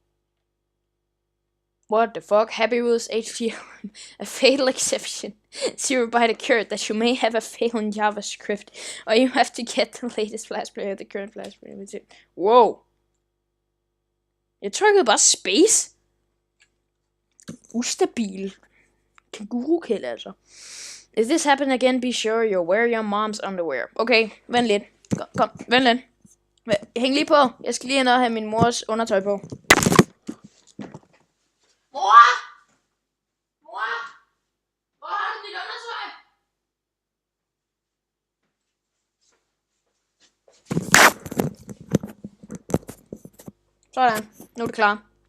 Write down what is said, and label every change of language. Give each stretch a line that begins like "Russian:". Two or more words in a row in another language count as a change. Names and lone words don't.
English: What the fuck? Happy Wheels HTML. A fatal exception. Zero byte occurred that you may have a fail in JavaScript, or you have to get the latest Flash player, the current Flash player. Wow.
Danish: Jeg trykkede bare space. Ustabil. Kængurukælde altså.
English: If this happens again, be sure you wear your mom's underwear.
Danish: Okay, vent lidt. Kom, vent lidt. Hæng lige på. Jeg skal lige ind og have min mors undertøj på. Mor! Hvor har du dit undertøj? Sådan. Nu er det klar.